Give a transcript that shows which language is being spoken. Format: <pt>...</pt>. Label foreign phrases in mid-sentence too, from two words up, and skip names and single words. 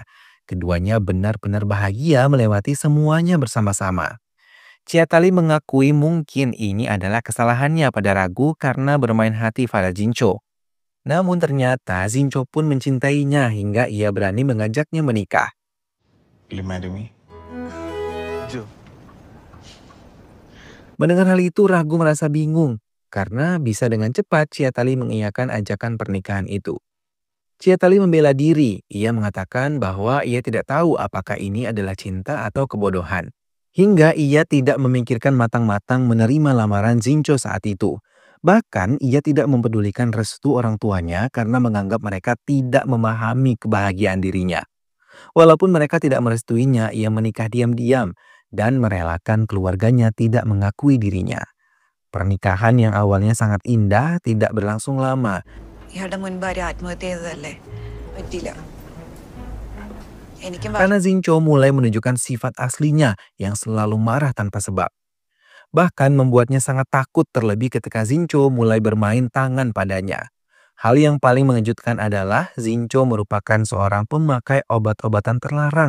<id>Keduanya benar-benar bahagia melewati semuanya bersama-sama. Ciatali mengakui mungkin ini adalah kesalahannya pada Ragu karena bermain hati pada Zincho. Namun ternyata Zincho pun mencintainya hingga ia berani mengajaknya menikah.</id> <en>Will you marry me?</en> <id>Mendengar hal itu Ragu merasa bingung karena bisa dengan cepat Ciatali mengiyakan ajakan pernikahan itu. Ciatali membela diri. Ia mengatakan bahwa ia tidak tahu apakah ini adalah cinta atau kebodohan. Hingga ia tidak memikirkan matang-matang menerima lamaran Zincho saat itu. Bahkan ia tidak mempedulikan restu orang tuanya karena menganggap mereka tidak memahami kebahagiaan dirinya. Walaupun mereka tidak merestuinya, ia menikah diam-diam dan merelakan keluarganya tidak mengakui dirinya. Pernikahan yang awalnya sangat indah tidak berlangsung lama.</id> <ml>ഇയാളുടെ മുൻപ് ആരും ആത്മഹത്യ ചെയ്തതല്ലേ പറ്റില്ല എനിക്കും</ml> <id>Karena Zincho mulai menunjukkan sifat aslinya yang selalu marah tanpa sebab. Bahkan membuatnya sangat takut terlebih ketika Zincho mulai bermain tangan padanya. Hal yang paling mengejutkan adalah Zincho merupakan seorang pemakai obat-obatan terlarang.</id>